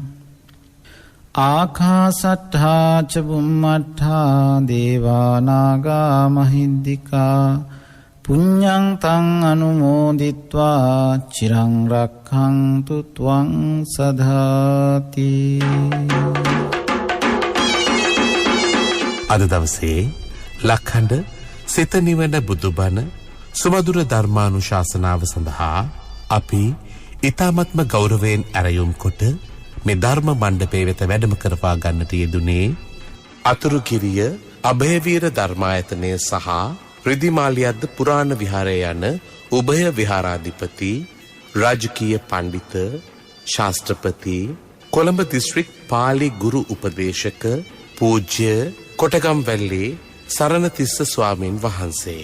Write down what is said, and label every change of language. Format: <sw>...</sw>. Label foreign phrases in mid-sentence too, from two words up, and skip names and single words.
<pi>ආකාසට්ඨා ච බුම්මට්ඨා දේවානාගා මහිද්దికා පුඤ්ඤං තං අනුමෝදිත්වා චිරං රක්ඛන්තු ත්වං සදාති.</pi> <si>අද දවසේ ලක්ඛණ්ඩ සිත නිවන බුදුබණ සුමధుර ධර්මානුශාසනාව සඳහා අපි ඊ타මත්ම ගෞරවයෙන් ඇරයුම් කොට මේ ධර්ම මණ්ඩපයේ වෙත වැඩම කරවා ගන්නට යෙදුනේ අතුරුගිරිය අභයවීර ධර්මායතනය සහ රිදිමාලියද්ද පුරාණ විහාරය යන උභය විහාරාධිපති රාජකීය පඬිත ශාස්ත්‍රපති කොළඹ දිස්ත්‍රික් පාලි ගුරු උපදේශක පූජ්‍ය කොටගම්වැල්ලේ සරණතිස්ස ස්වාමීන් වහන්සේ.</si>